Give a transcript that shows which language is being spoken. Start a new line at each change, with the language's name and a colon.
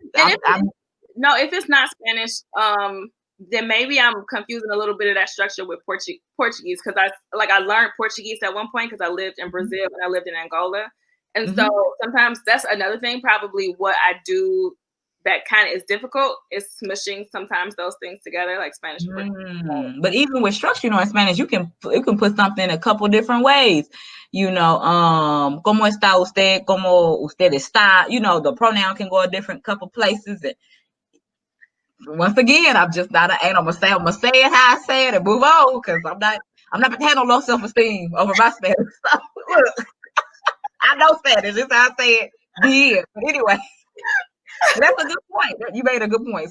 English: if it's not Spanish, then maybe I'm confusing a little bit of that structure with Portuguese, because I learned Portuguese at one point because I lived in Brazil and I lived in Angola, and so sometimes that's another thing. Probably what I do that kind of is difficult is smushing sometimes those things together, like Spanish. But even with structure, you know, in Spanish, you can put something a couple different ways. You know,
Spanish: ¿cómo está usted? ¿Cómo usted está?
English: You know, the pronoun can go a different couple places. And once again, I'm just not I'm gonna say it how I say it and move on, because I'm not gonna have no low self-esteem over my Spanish. So, look, I know Spanish. This is how I say it. Yeah. But anyway. That's a good point. You made a good point.